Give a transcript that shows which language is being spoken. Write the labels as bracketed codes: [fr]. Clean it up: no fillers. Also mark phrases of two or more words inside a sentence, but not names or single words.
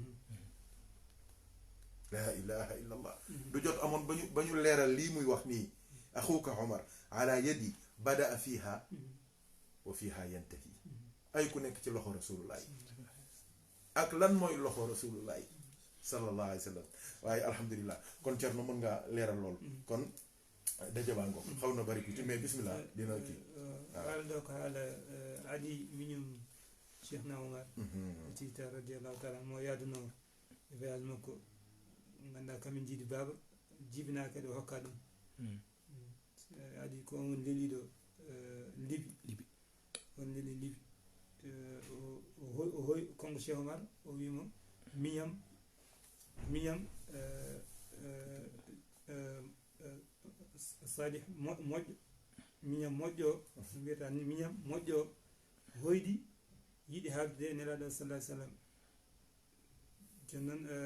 [ar] لا إله إلا الله [wo] du jot amoon ba ñu leeral lii muy wax nii axuuka Omar [ar] على يدي بدا فيها وفيها ينتهي [wo] ay ku nekk ci loxo rasulullahi ak lan mooy loxo rasulullahi [ar] صلى الله عليه وسلم [wo] waaye alhamdulilah kon Thierno mën ngaa leeral lool kon dajabaa ngoog xaw na bari tuuti mais bismillah dina kii [ff] waaw donc Ali miñum Cheikhna Omar ciita [ar] رضي الله تعالى [ff] mo yaaduno voyage makko ganduɗa kamin jiidi baaba jibina kadi o hokka ɗum adi ko on leliɗo libi on leli libi o hoy kongo Cheikh Omar o wimo miñam Salih moƴƴo miñam moƴƴo o mbiyata ni miñam moƴƴo o hoydi yiɗi haaldude e nelaɗo sallah ai sallam joni noon